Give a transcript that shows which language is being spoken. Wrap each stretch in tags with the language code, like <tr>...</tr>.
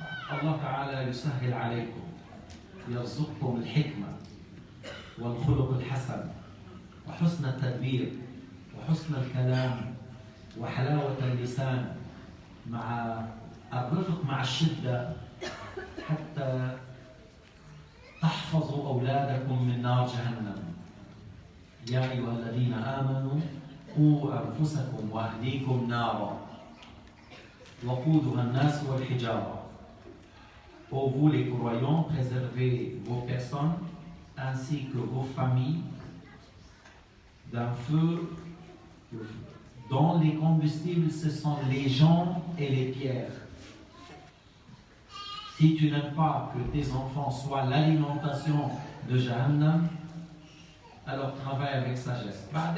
<ar>Allah Ta'ala yusahil alaykum, yarzuqkum al-hikma wal-khuluq al-hasan wa husna al-tadbir wa husna al-kalam wa halawat al-lisan مع الرفق مع الشدة حتى تحفظوا أولادكم من نار جهنم. يا أيها الذين آمنوا قوا أنفسكم وأهليكم نارا وقودها الناس والحجارة.</ar> <fr>Pour vous les croyants, préservez vos personnes ainsi que vos familles d'un feu dont les combustibles ce sont les gens et les pierres. Si tu n'aimes pas que tes enfants soient l'alimentation de Jahannam, alors travaille avec sagesse.</fr>